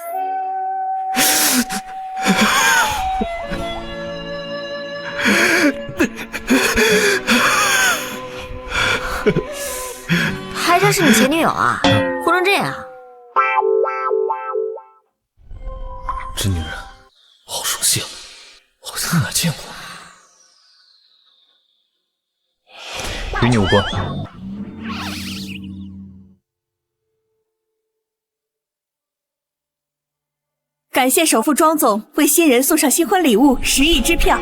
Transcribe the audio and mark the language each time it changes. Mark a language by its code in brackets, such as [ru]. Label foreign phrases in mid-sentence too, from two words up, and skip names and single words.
[zh] 还真是你前女友啊，哭成這樣。這女人好熟悉啊，好像在哪見過。與你無關。感謝首富莊總為新人送上新婚禮物10億支票。